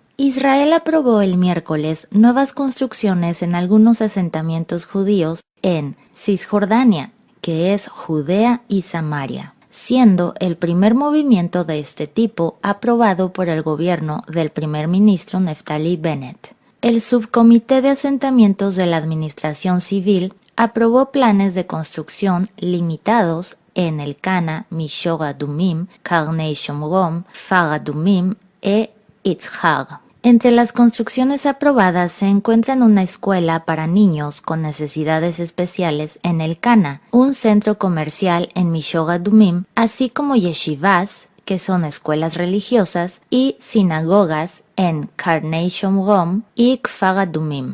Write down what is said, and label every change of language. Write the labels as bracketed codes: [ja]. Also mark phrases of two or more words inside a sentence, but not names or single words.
[es] Israel aprobó el miércoles nuevas construcciones en algunos asentamientos judíos en Cisjordania, que es Judea y Samaria, siendo el primer movimiento de este tipo aprobado por el gobierno del primer ministro Naftali Bennett. El subcomité de asentamientos de la administración civil aprobó planes de construcción limitados en el Cana, Mishor Adumim, Karnei Shomrom, Far Adumim e Itzhar. Entre las construcciones aprobadas se encuentran una escuela para niños con necesidades especiales en el Cana, un centro comercial en Mishor Adumim, así como yeshivas, que son escuelas religiosas, y sinagogas en Karnei Shomrom y Kfar Adumim.